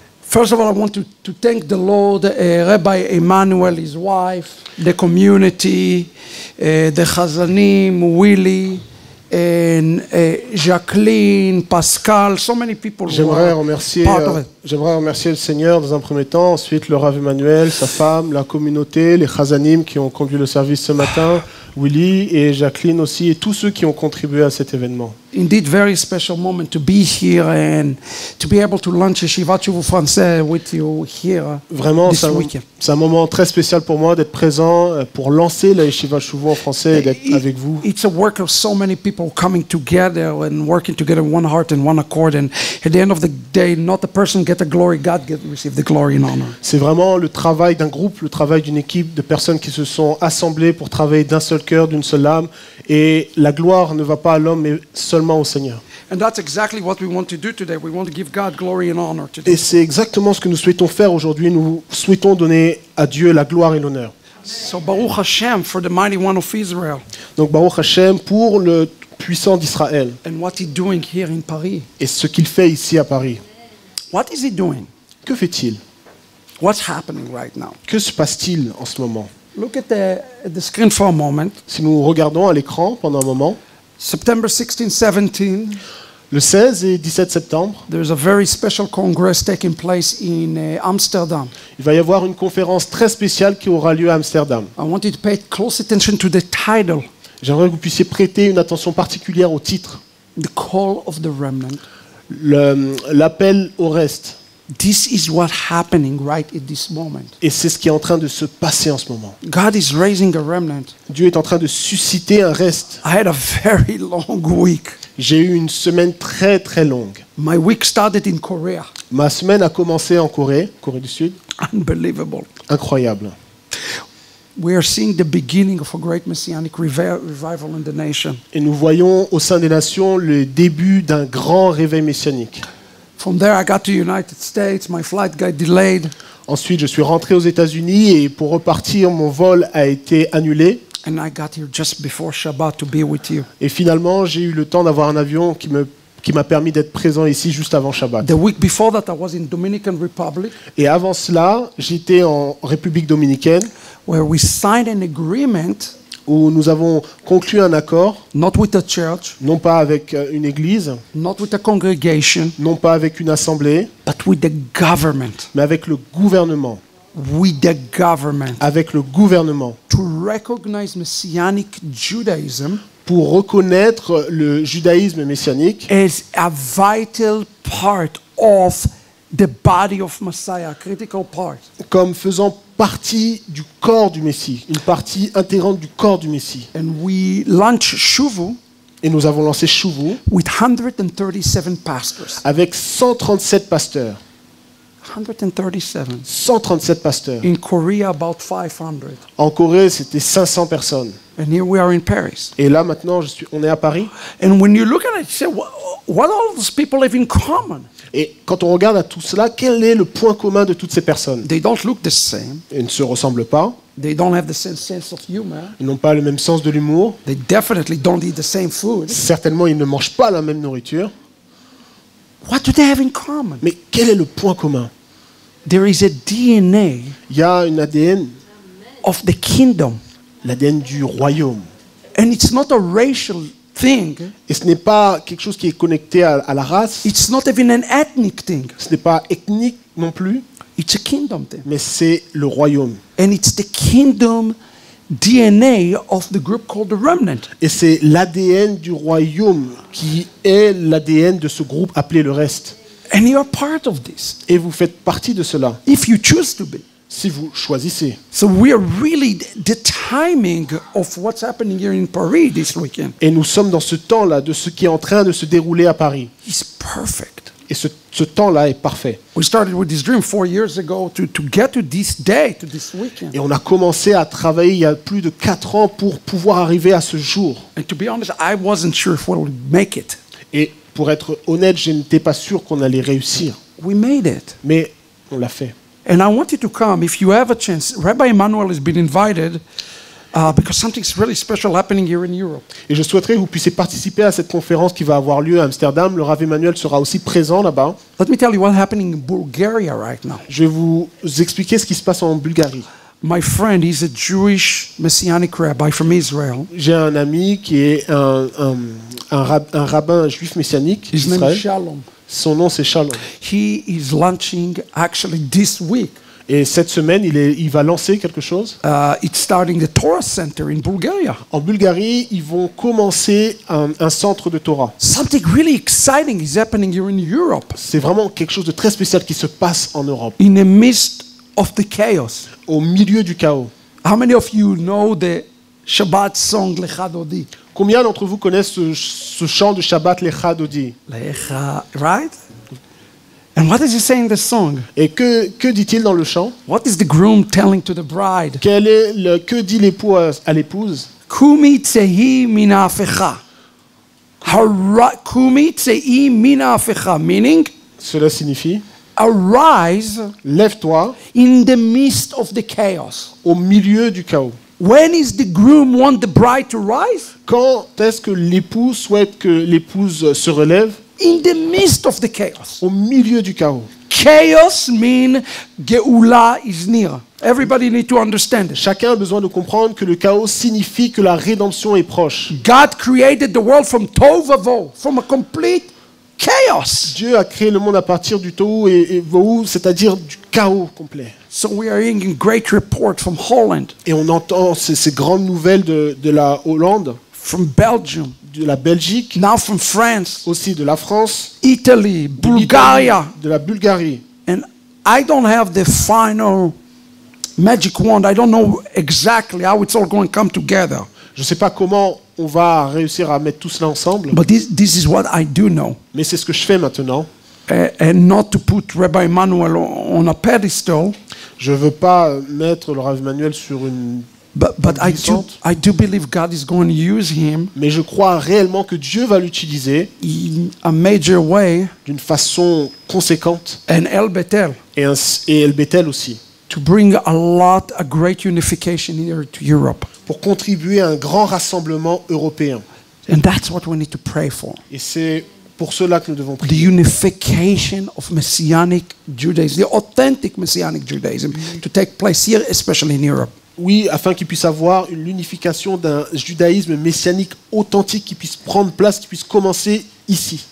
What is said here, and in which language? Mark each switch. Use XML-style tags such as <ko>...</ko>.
<en>First of all, I want to thank the Lord, Rabbi Emmanuel, his wife, the community, the Chazanim, Willie, and Jacqueline, Pascal, so many people who are part of it.</en> <fr>J'aimerais remercier le Seigneur dans un premier temps, ensuite le Rav Emmanuel, sa femme, la communauté, les Chazanim qui ont conduit le service ce matin, Willy et Jacqueline aussi, et tous ceux qui ont contribué à cet événement.</fr> <en>Indeed, very special moment to be here and to be able to launch Yeshiva Shuvu Français with you here.</en> <fr>Vraiment,</fr> <en>this weekend.</en> <fr>C'est un moment très spécial pour moi d'être présent pour lancer la Yeshiva Shuvu en français et d'être avec vous.</fr> <en>It's a work of so many people coming together and working together in one heart and one accord. And at the end of the day, not the person get the glory, God receive the glory and honor.</en> <fr>C'est vraiment le travail d'un groupe, le travail d'une équipe de personnes qui se sont assemblées pour travailler d'un seul cœur, d'une seule âme. Et la gloire ne va pas à l'homme, mais seulement au Seigneur.</fr> <en>And that's exactly what we want to do today. We want to give God glory and honor today.</en> <fr>Et c'est exactement ce que nous souhaitons faire aujourd'hui. Nous souhaitons donner à Dieu la gloire et l'honneur.</fr> <en>So Baruch Hashem for the mighty one of Israel.</en> <fr>Donc Baruch Hashem pour le puissant d'Israël.</fr> <en>And what he's doing here in Paris.</en> <fr>Et ce qu'il fait ici à Paris.</fr> <en>What is he doing?</en> <fr>Que fait-il?</fr> <en>What's happening right now?</en> <fr>Que se passe-t-il en ce moment?</fr> <en>Look at the screen for a moment.</en> <fr>Si nous regardons à l'écran pendant un moment.</fr> <en>September 16, 17.</en> <fr>Le 16 et 17 septembre.</fr> <en>There's a very special congress taking place in Amsterdam.</en> <fr>Il va y avoir une conférence très spéciale qui aura lieu à Amsterdam.</fr> <en>I want you to pay close attention to the title.</en> <fr>J'aimerais que vous puissiez prêter une attention particulière au titre.</fr> <en>The call of the remnant.</en> <fr>L'appel au reste.</fr> <en>This is what's happening right at this moment.</en> <fr>Et c'est ce qui est en train de se passer en ce moment.</fr> <en>God is raising a remnant.</en> <fr>Dieu est en train de susciter un reste.</fr> <en>I had a very long week.</en> <fr>J'ai eu une semaine très très longue.</fr> <en>My week started in Korea.</en> <fr>Ma semaine a commencé en Corée du Sud.</fr> <en>Unbelievable.</en> <fr>Incroyable.</fr> <en>We are seeing the beginning of a great messianic revival in the nation.</en> <fr>Et nous voyons au sein des nations le début d'un grand réveil messianique.</fr> <en>From there, I got to United States. My flight got delayed.</en> <fr>Ensuite, je suis rentré aux États-Unis et pour repartir, mon vol a été annulé.</fr> <en>And I got here just before Shabbat to be with you.</en> <fr>Et finalement, j'ai eu le temps d'avoir un avion qui m'a permis d'être présent ici juste avant Shabbat.</fr> <en>The week before that, I was in Dominican Republic.</en> <fr>Et avant cela, j'étais en République dominicaine.</fr> <en>Where we signed an agreement.</en> <fr>Où nous avons conclu un accord,</fr> <en>not with a church,</en> <fr>non pas avec une église,</fr> <en>not with a congregation,</en> <fr>non pas avec une assemblée,</fr> <en>but with the government,</en> <fr>mais avec le gouvernement,</fr> <en>with the government,</en> <fr>avec le gouvernement,</fr> <en>to recognize Messianic Judaism,</en> <fr>pour reconnaître le judaïsme messianique</fr> <en>as a vital part of the body of Messiah, a critical part,</en> <fr>comme faisant partie du corps du Messie, une partie intégrante du corps du Messie.</fr> <en>And we launched Shuvu.</en> <fr>Et nous avons lancé Shuvu</fr> <en>with 137 pastors.</en> <fr>Avec 137 pasteurs.</fr> <en>137.</en> <fr>137 pasteurs.</fr> <en>In Korea, about 500.</en> <fr>En Corée, c'était 500 personnes.</fr> <en>And here we are in Paris.</en> <fr>Et là, maintenant, on est à Paris.</fr> <en>And when you look at it, you say, what all these people have in common?</en> <fr>Et quand on regarde à tout cela, quel est le point commun de toutes ces personnes?</fr> <en>They don't look the same.</en> <fr>Ils ne se ressemblent pas.</fr> <en>They don't have the same sense of humor.</en> <fr>Ils n'ont pas le même sens de l'humour.</fr> <en>They definitely don't eat the same food.</en> <fr>Certainement, ils ne mangent pas la même nourriture.</fr> <en>What do they have in common?</en> <fr>Mais quel est le point commun?</fr> <en>There is a DNA.</en> <fr>Il y a une ADN</fr> <en>of the kingdom.</en> <fr>L'ADN du royaume.</fr> <en>And it's not a racial thing.</en> <fr>Et ce n'est pas quelque chose qui est connecté à la race.</fr> <en>It's not even an ethnic thing.</en> <fr>Ce n'est pas ethnique non plus.</fr> <en>It's a kingdom thing.</en> <fr>Mais c'est le royaume.</fr> <en>And it's the kingdom DNA of the group called the remnant.</en> <fr>Et c'est l'ADN du royaume qui est l'ADN de ce groupe appelé le reste.</fr> <en>And you are part of this.</en> <fr>Et vous faites partie de cela.</fr> <en>If you choose to be.</en> <fr>Si vous choisissez.</fr> <en>So we are really the timing of what's happening here in Paris this weekend.</en> <fr>Et nous sommes dans ce temps-là de ce qui est en train de se dérouler à Paris.</fr> <en>It's perfect.</en> <fr>Et ce temps-là est parfait.</fr> <en>We started with this dream 4 years ago to get to this day, to this weekend.</en> <fr>Et on a commencé à travailler il y a plus de 4 ans pour pouvoir arriver à ce jour.</fr> <en>And to be honest, I wasn't sure if we would make it.</en> <fr>Et pour être honnête, je n'étais pas sûr qu'on allait réussir.</fr> <en>We made it.</en> <fr>Mais on l'a fait.</fr> <en>And I want you to come if you have a chance. Rabbi Emmanuel has been invited because something's really special happening here in Europe.</en> <fr>Et je souhaiterais que vous puissiez participer à cette conférence qui va avoir lieu à Amsterdam. Le Rav Emmanuel sera aussi présent là-bas.</fr> <en>Let me tell you what's happening in Bulgaria right now.</en> <fr>Je vais vous expliquer ce qui se passe en Bulgarie.</fr> <en>My friend, he's a Jewish Messianic rabbi from Israel.</en> <fr>J'ai un ami qui est un rabbin juif messianique</fr> <en>His name is</en> <fr>d'Israël.</fr> <en>Shalom.</en> <fr>Son nom c'est Shalom.</fr> <en>He is launching actually this week.</en> <fr>Et cette semaine, il va lancer quelque chose.</fr> <en>It's starting the Torah Center in Bulgaria.</en> <fr>En Bulgarie, ils vont commencer un centre de Torah.</fr> <en>Something really exciting is happening here in Europe.</en> <fr>C'est vraiment quelque chose de très spécial qui se passe en Europe,</fr> <en>In the midst of the chaos.</en> <fr>au milieu du chaos.</fr> <en>How many of you know the Shabbat song Lecha Dodi?</en> <fr>Combien d'entre vous connaissent ce chant de Shabbat Lecha Dodi?</fr> <en>Lecha, right? And what does he say in the song?</en> <fr>Et que dit-il dans le chant?</fr> <en>What is the groom telling to the bride?</en> <fr>Que dit l'époux à l'épouse?</fr> <he>Kumi tsehi mina afecha. Kumi tsehi mina afecha,</he> <en>meaning</en> <fr>Cela signifie,</fr> <en>arise</en> <fr>lève-toi</fr> <en>in the midst of the chaos.</en> <fr>au milieu du chaos.</fr> <en>When is the groom want the bride to rise?</en> <fr>Quand est-ce que l'époux souhaite que l'épouse se relève?</fr> <en>In the midst of the chaos.</en> <fr>Au milieu du chaos.</fr> <en>Chaos mean Geula is near. Everybody need to understand it.</en> <fr>Chacun a besoin de comprendre que le chaos signifie que la rédemption est proche.</fr> <en>God created the world from Tovavo, from a complete chaos.</en> <fr>Dieu a créé le monde à partir du tohu et vohu, c'est-à-dire du chaos complet.</fr> <en>So we are hearing a great report from Holland,</en> <fr>Et on entend ces grandes nouvelles de la Hollande,</fr> <en>from Belgium,</en> <fr>de la Belgique,</fr> <en>now from France,</en> <fr>aussi de la France,</fr> <en>Italy,</en> <fr>de</fr> <en>Bulgaria.</en> <fr>l'Italie, de la Bulgarie.</fr> <en>And I don't have the final magic wand. I don't know exactly how it's all going to come together.</en> <fr>Je ne sais pas comment on va réussir à mettre tout cela ensemble,</fr> <en>But this is what I do know.</en> <fr>mais c'est ce que je fais maintenant.</fr> <en>And not to put Rabbi Emmanuel on a pedestal,</en> <fr>Je ne veux pas mettre le Rav Emmanuel sur une...</fr> <en>but</en> <fr>Glissante.</fr> <en>I do believe God is going to use him</en> <fr>Mais je crois réellement que Dieu va l'utiliser</fr> <en>in a major way,</en> <fr>d'une façon conséquente,</fr> <en>and El Bethel,</en> <fr>et El Bethel aussi,</fr> <en>to bring a great unification here to Europe.</en> <fr>pour contribuer à un grand rassemblement européen.</fr> <en>And that's what we need to pray for.</en> <fr>Et c'est pour cela que nous devons</fr> <en>The</en> <fr>prier.</fr> <en>unification of Messianic Judaism, the authentic Messianic Judaism, to take place here, especially in Europe.</en> <fr>Oui, afin qu'il puisse avoir l'unification d'un judaïsme messianique authentique qui puisse prendre place, qui puisse commencer ici.</fr>